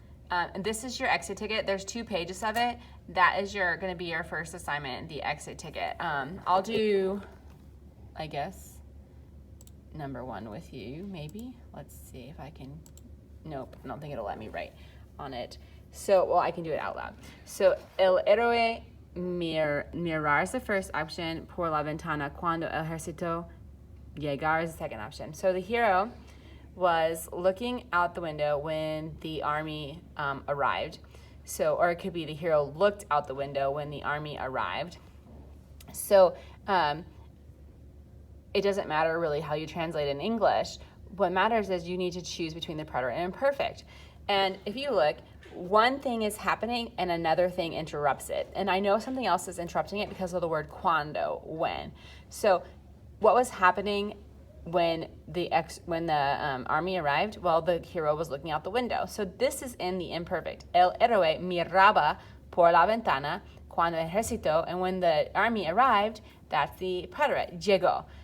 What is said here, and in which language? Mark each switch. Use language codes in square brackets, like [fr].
[en] And this is your exit ticket. There's 2 pages of it. That is going to be your first assignment, the exit ticket. I'll do, I guess, number 1 with you, maybe. Let's see if I can. Nope, I don't think it'll let me write on it. So, well, I can do it out loud. So, [es] el héroe mirar [en] is the first option. [es] Por la ventana cuando el ejército llegar [en] is the second option. So the hero was looking out the window when the army arrived. So, or it could be the hero looked out the window when the army arrived. So, it doesn't matter really how you translate in English. What matters is you need to choose between the preterite and imperfect. And if you look, one thing is happening and another thing interrupts it. And I know something else is interrupting it because of the word cuando, when. So what was happening when the army arrived, well, the hero was looking out the window. So this is in the imperfect. [es] El héroe miraba por la ventana cuando el ejército, [en] and when the army arrived, that's the preterite, [es] llegó.